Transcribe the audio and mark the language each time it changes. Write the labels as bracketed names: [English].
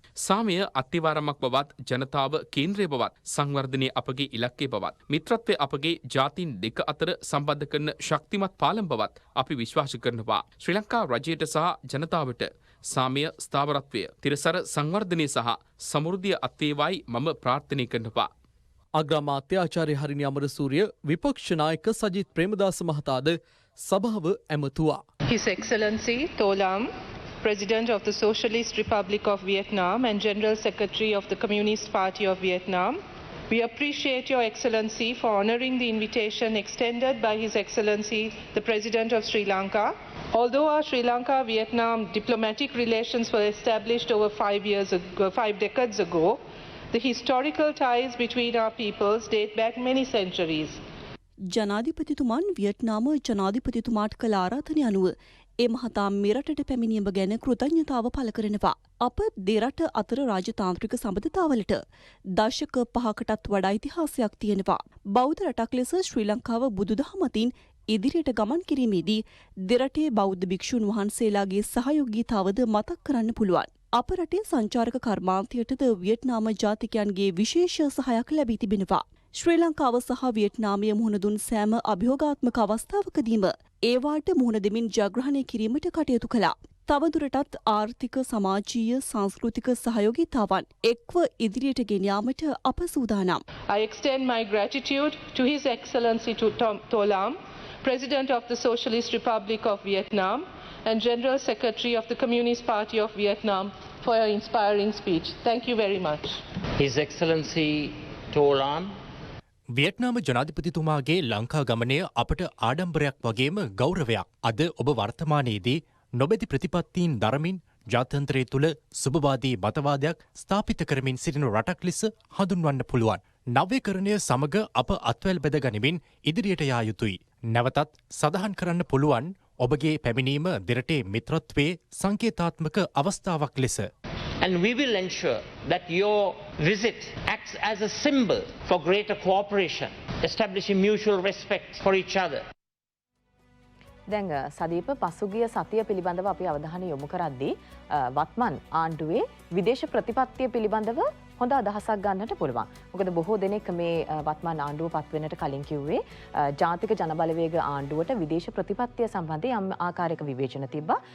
[Sinhala] සාමය අත්තිවාරමක් බවත් ජනතාව කේන්ද්‍රය බවත් සංවර්ධනය අපගේ ඉලක්කය බවත් මිත්‍රත්වය අපගේ ජාතීන් දෙක අතර සම්බන්ධ කරන ශක්තිමත් පාලම් බවත් අපි විශ්වාස කරනවා. ශ්‍රී ලංකා රජයට සහ ජනතාවට සාමය ස්ථාවරත්වය තිරසර සංවර්ධනය සහ සමෘද්ධිය අත්වේවායි මම ප්‍රාර්ථනය කරනවා. අග්‍රාමාත්‍ය ආචාර්ය හරිනි අමරසූරිය විපක්ෂ නායක සජිත් ප්‍රේමදාස මහතාද සභාව ඇමතුවා. [English] His Excellency Tolam, President of the Socialist Republic of Vietnam and General Secretary of the Communist Party of Vietnam, we appreciate Your Excellency for honouring the invitation extended by His Excellency the President of Sri Lanka. Although our Sri Lanka-Vietnam diplomatic relations were established over 5 decades ago, the historical ties between our peoples date back many centuries. [Sinhala] ජනාධිපතිතුමන් Vietnam ජනාධිපතිතුමාට කළ ආරාධනය අනුව ඒ මහතා මෙරටට පැමිණීම ගැන කෘතඥතාව පළ කරනවා. අප දෙරට අතර රාජතාන්ත්‍රික සබඳතාවලට දශක 5කටත් වඩා ඉතිහාසයක් තියෙනවා. බෞද්ධ රටක් ලෙස ශ්‍රී ලංකාව බුදුදහම අතින් ඉදිරියට ගමන් කිරීමේදී දෙරටේ බෞද්ධ භික්ෂුන් වහන්සේලාගේ සහයෝගීතාවද මතක් කරන්න පුළුවන්. අප රටේ සංචාරක කර්මාන්තයටද වියට්නාම ජාතිකයන්ගේ විශේෂ සහයක් ලැබී තිබෙනවා. ශ්‍රී ලංකාව සහ වියට්නාමය මුහුණ දුන් සෑම අභියෝගාත්මක අවස්ථාවකදීම ඒවාට මුහුණ දෙමින් ජයග්‍රහණය කිරීමට කටයුතු කළා. තවදුරටත් ආර්ථික සමාජීය සංස්කෘතික සහයෝගීතාවන් එක්ව ඉදිරියට ගෙන යාමට අප සූදානම්. [English] I extend my gratitude to His Excellency Tolam, President of the Socialist Republic of Vietnam and General Secretary of the Communist Party of Vietnam for your inspiring speech. Thank you very much. His Excellency Tolam, [Sinhala] Vietnam ජනාධිපතිතුමාගේ Lanka ගමනය අපට ආඩම්බරයක් වගේම ගෞරවයක්. අද ඔබ වර්තමානයේදී නොබැති ප්‍රතිපත්තීන් දරමින් ජාත්‍යන්තරය තුළ සුභවාදී මතවාදයක් ස්ථාපිත කරමින් සිටින රටක් ලෙස හඳුන්වන්න පුළුවන්. නව්‍යකරණය සමග අප අත්වැල් බැද ගනිමින් ඉදිරියට යා යුතුයි. නැවතත් සඳහන් කරන්න පුළුවන් ඔබගේ පැමිණීම දෙරටේ මිත්‍රත්වයේ සංකේතාත්මක අවස්ථාවක් ලෙස. [English] and we will ensure that your visit acts as a symbol for greater cooperation, establishing mutual respect for each other. [Sinhala] දැන් සදීප පසුගිය සතිය පිළිබඳව අපි අවධානය යොමු කරද්දී වත්මන් ආණ්ඩුවේ විදේශ ප්‍රතිපත්තිය පිළිබඳව හොඳ අදහසක් ගන්නට පුළුවන්. මොකද බොහෝ දෙනෙක් මේ වත්මන් ආණ්ඩුව පත් වෙනට කලින් කිව්වේ ජාතික ජනබලවේග ආණ්ඩුවට විදේශ ප්‍රතිපත්තිය සම්බන්ධයෙන් යම් ආකාරයක විවේචන තිබ්බා.